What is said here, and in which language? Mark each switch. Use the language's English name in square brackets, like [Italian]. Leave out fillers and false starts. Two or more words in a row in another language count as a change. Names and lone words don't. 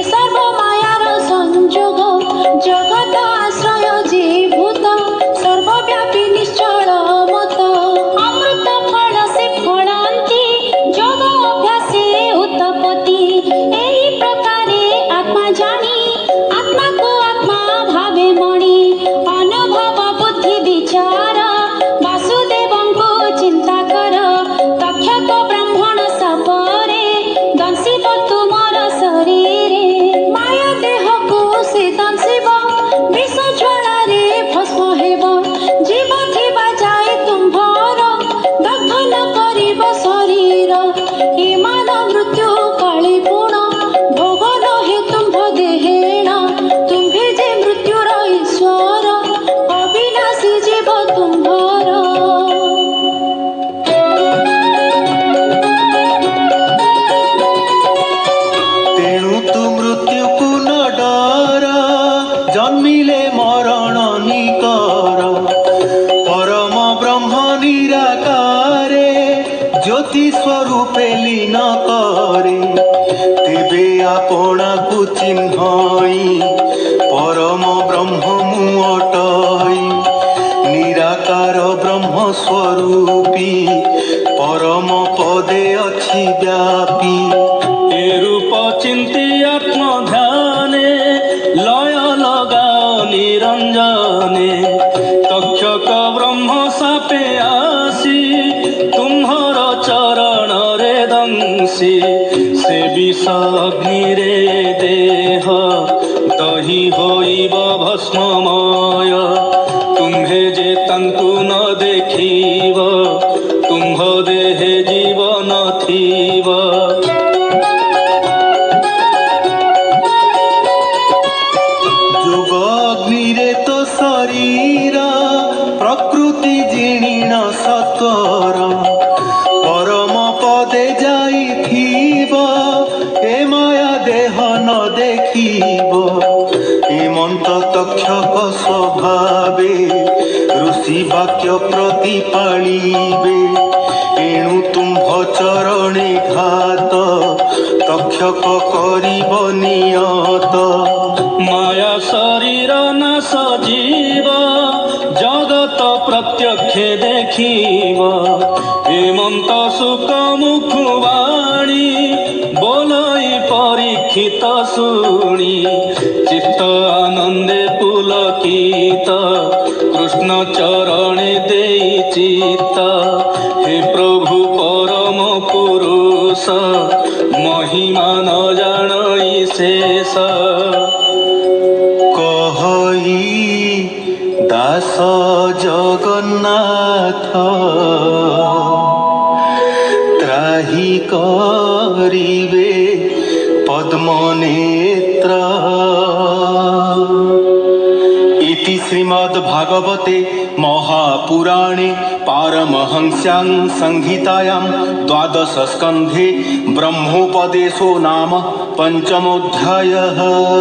[Odia] ସର୍ବ ମାୟାର ସଂଜୋଗ ଜଗତ ଆଶ୍ରୟ ଜୀଭୂତ ସର୍ବବ୍ୟାପୀ ନିଶ୍ଚଳ ମତ ଅମୃତ ଫଳ ସେ ଫଳନ୍ତି ଯୋଗ ଅଭ୍ୟାସେ ଉତ୍ପତ୍ତି ଏହି ପ୍ରକାରେ ଆତ୍ମା ଜାଣି ଆତ୍ମା କୁ ଆତ୍ମା ଭାବେ ମଣି ଅନୁଭବ ବୁଦ୍ଧି ବିଚାର ବାସୁଦେବଂ କୁ ଚିନ୍ତା କର ତକ୍ଷକ ବ୍ରାହ୍ମଣ ସପରେ ଦଂଶିବ ତୁମର ଶରୀରେ ମାୟା ଦେହ କୁ ସେ ଦଂଶିବ ବିଷ ଜ୍ୱାଳା ରେ ଭସ୍ମ ହେବ ଜୀବ ଥିବା ଯାଏ ତୁମ୍ଭର ଦଗ୍ଧ ନ କରିବ ଶରୀର ଇମାନ ମୃତ୍ୟୁ କଳି ପୁଣ ଭୋଗ ନ ହେ ତୁମ୍ଭ ଦେହେଣ ତୁମ୍ଭେ ଯେ ମୃତ୍ୟୁର ଈଶ୍ୱର ଅବିନାଶୀ ଜୀବ ତୁମ୍ଭର ତେଣୁ ତୁ ମୃତ୍ୟୁ କୁ ନ ଡର ଜନ୍ମିଲେ ମରଣ ନିକର ପରମ ବ୍ରହ୍ମ ନିରାକାରେ ଜ୍ୟୋତି ସ୍ୱରୂପେ ଲୀନ କରେ ତେବେ ଆପଣା କୁ ଚିହ୍ନଇ ପରମ ବ୍ରହ୍ମ ମୁ ଅଟଇ ନିରାକାର ବ୍ରହ୍ମ ସ୍ୱରୂପୀ ପରମ ପଦେ ଅଛି ବ୍ୟାପୀ ଏ ରୂପ ଚିନ୍ତି ଆତ୍ମ ଧ୍ୟାନେ ଲୟ ଲଗା ନିରଞ୍ଜନେ ତକ୍ଷକ ବ୍ରହ୍ମ ସାପେ ଆସି ତୁମ୍ହର ଚରଣ ରେ ଦଂସି ସେ ବିଷ ଅଗ୍ନି ରେ ଦେହ ଦହି ହୋଇବ ଭସ୍ମମୟ ତୁମ୍ହେ ଯେ ତନ୍ତୁ ନ ଦେଖିବ ତୁମ୍ଭ ଦେହେ ଜୀବ ନଥିବ ଅଗ୍ନିରେ ତୋ ଶରୀର ପ୍ରକୃତି ଜୀର୍ଣ୍ଣ ସତ୍ୱର ପରମ ପଦେ ଯାଇଥିବ ଏ ମାୟା ଦେହ ନ ଦେଖିବ ହେମନ୍ତ ତକ୍ଷକ ସ୍ୱଭାବେ ଋଷି ବାକ୍ୟ ପ୍ରତିପାଳିବେ ଏଣୁ ତୁମ୍ଭ ଚରଣେ ଘାତ ତକ୍ଷକ କରିବ ନିୟତ ମାୟା ଶରୀର ନ ସଜୀବ ଜଗତ ପ୍ରତ୍ୟକ୍ଷ ଦେଖିବ ହେମନ୍ତ ସୁଖ ମୁଖବାଣୀ ବୋଲଇ ପରୀକ୍ଷିତ ଶୁଣି ଚିତ୍ତ ଆନନ୍ଦେ ପୁଲକିତ କୃଷ୍ଣ ଚରଣେ ଦେଇ ଚିତ୍ତ ହେ ପ୍ରଭୁ ପରମ ପୁରୁଷ ମହିମା ନ ଜାଣଇ ଶେଷ କହଇ ଦାସ ଜଗନ୍ନାଥ ତ୍ରାହି କରିବେ [Sanskrit] पद्मनेत्र इति श्रीमद्भागवते महापुराणे पारमहंस्यां संहितायां 12 स्कन्धे ब्रह्मोपदेशो नाम 5मोऽध्यायः।